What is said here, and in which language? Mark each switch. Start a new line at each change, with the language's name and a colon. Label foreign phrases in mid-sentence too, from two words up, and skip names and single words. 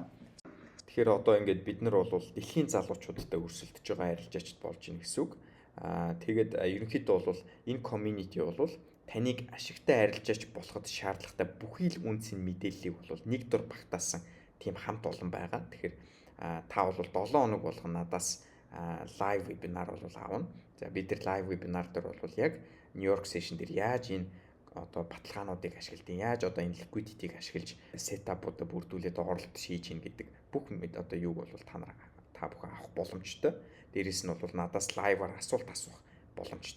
Mongolian: Тэгэхээр одоо ингээд бид нар бол дэлхийн залуучуудтай өрсөлдөж байгаа арилжаач болж байна гэсэн үг. Тэгээд ерөнхийдөө бол энэ community бол таныг ашигтай арилжаач болоход шаардлагатай бүхий л үнцэн мэдээллийг бол нэг дор багтаасан тийм хамт олон байгаа. Тэгэхээр та бол 7 хоног болгон надаас
English: live webinar
Mongolian: бол аавна. За бид тэр
English: live webinar
Mongolian: дээр бол яг
English: New York session
Mongolian: дээр яаж энэ одоо баталгаануудыг ашигладаг, яаж одоо энэ liquidity-г ашиглаж setup-уудаа бүрдүүлээд оролт хийж ийн гэдэг бүх одоо юуг бол та бүхэн авах боломжтой. Дээрээс нь бол надаас live-аар асуулт асуух боломжтой.